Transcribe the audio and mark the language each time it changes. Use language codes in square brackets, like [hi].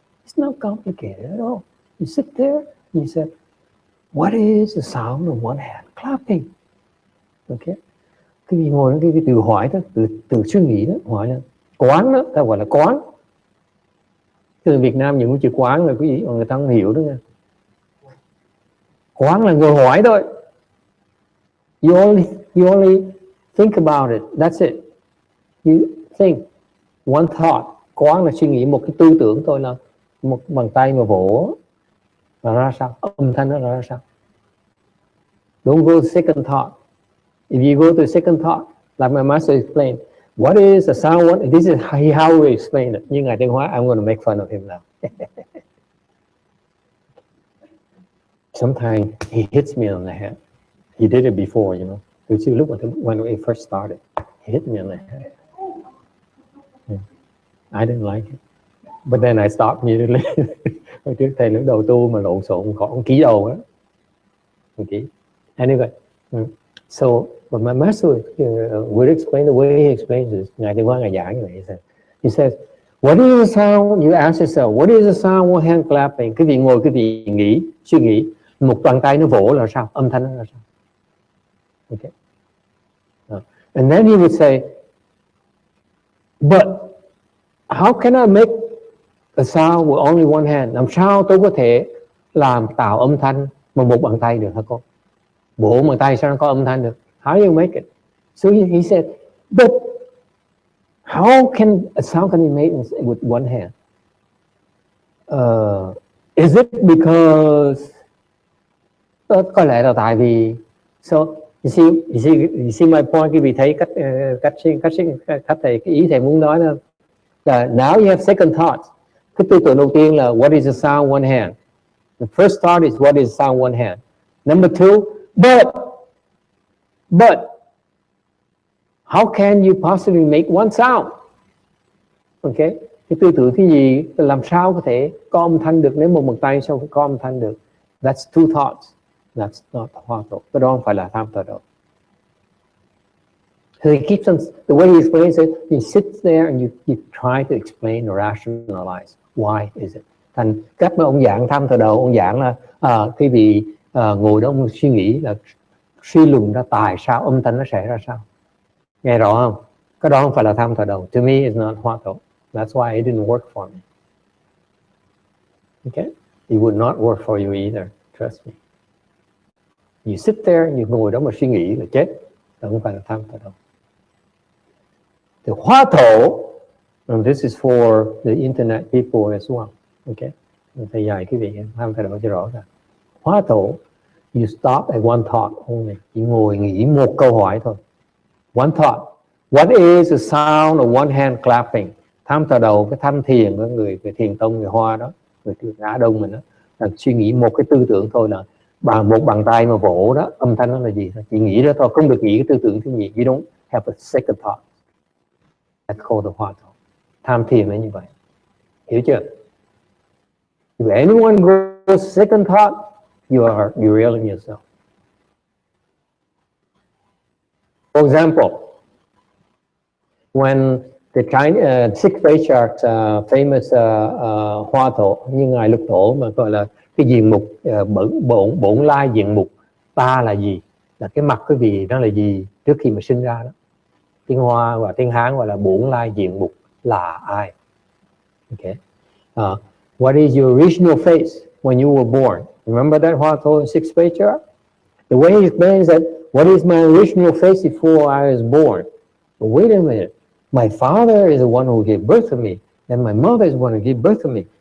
[en] It's not complicated at all. You sit there, you say, what is the sound of one hand clapping? Okay? [vi] Cái gì ngồi cái từ hỏi đó, từ suy nghĩ đó, hỏi là quán đó, ta gọi là quán. Từ Việt Nam những cái chữ quán là cái gì người ta không hiểu đó nha. Quán là ngồi hỏi thôi. [en] You only think about it. That's it. You think one thought. [vi] Quán là suy nghĩ một cái tư tưởng thôi, là một bàn tay mà vỗ là ra sao, âm thanh nó ra sao. [en] Don't go to second thought. If you go to second thought, like my master explained, what is the sound? This is how we explain it. Nhưng Ngài Tiến Hóa, I'm going to make fun of him now. Sometimes he hits me on the head. He did it before, you know. You look when we first started. He hit me on the head. Yeah. I didn't like it. But then I stopped immediately. [vi] Hồi trước thầy lúc đầu tu mà lộn xộn, còn ký đầu á. [en] Okay. Anyway, so but my master would explain the way he explains this. [vi] Ngài Tiến Hóa Ngài giảng như vậy. [en] He says, What is the sound? You ask yourself, what is the sound of hand clapping? [vi] Cái vị ngồi, cái vị nghĩ, suy nghĩ, một bàn tay nó vỗ là sao? Âm thanh nó là sao? Okay. [en] And then he would say, but how can I make a sound with only one hand? [vi] Làm sao tôi có thể tạo âm thanh bằng một bàn tay được hả con? Bộ bàn tay sao nó có âm thanh được? [en] How do you make it? So he said, but how can a sound can be made with one hand? Is it because [vi] có lẽ là tại vì [en] so you see my point. [vi] Quý vị thấy cách thầy, cái ý thầy muốn nói là [en] now you have second thought. [vi] Cái tư tưởng đầu tiên là [en] what is the sound one hand? The first thought is what is sound one hand. Number two, but how can you possibly make one sound? [vi] Okay, cái tư tưởng cái gì, làm sao có thể có âm thanh được nếu một bàn tay sao có âm thanh được? [en] That's two thoughts. That's not Hua Tou. [vi] Cái đó không phải là tham thờ đâu. [en] So he keeps on, the way he explains it, he sits there and you try to explain or rationalize why is it. [vi] Thành cách mà ông giảng tham thờ đầu, ông giảng là cái vị ngồi đó ông suy nghĩ là suy luận ra tại sao âm thanh nó sẽ ra sao. Nghe rõ không? Cái đó không phải là tham thờ đầu. [en] To me, it's not Hua Tou. That's why it didn't work for me. Okay? It would not work for you either. Trust me. You sit there, you [vi] ngồi đó mà suy nghĩ là chết. Đó không phải là tham thờ đầu. [en] The Hua Tou, and this is for the internet people as well. Okay? [vi] Thầy dạy cái vị tham thờ đầu cho rõ ràng. [en] Hua Tou, you stop at one thought only. [vi] Chỉ ngồi nghĩ một câu hỏi thôi. [en] One thought. What is the sound of one hand clapping? [vi] Tham thờ đầu, cái tham thiền của người thiền tông, người Hoa đó, người Á Đông mình đó, là suy nghĩ một cái tư tưởng thôi, là bằng một bàn tay mà vỗ đó, âm thanh nó là gì thôi. Chỉ nghĩ đó thôi, không được nghĩ cái tư tưởng thứ nhì. [en] You don't have a second thought. That's called the Hua Tou. [vi] Tham thiền là như vậy. Hiểu chưa? [en] If anyone goes second thought, you're derailing yourself. For example, when the Chinese six patriarchs, famous Hua Tou, [vi] như ngài Lục Tổ mà gọi là cái diện mục bổn lai diện mục ta là gì, là cái mặt cái vị đó là gì trước khi mà sinh ra đó. Tiếng Hoa và tiếng Hán gọi là bổn lai diện mục là ai. [en] Okay. What is your original face when you were born? Remember that Hua Tou six patriarch? The way he explains that, what is my original face before I was born? But wait a minute. My father is the one who gave birth to me, and my mother is the one who gave birth to me.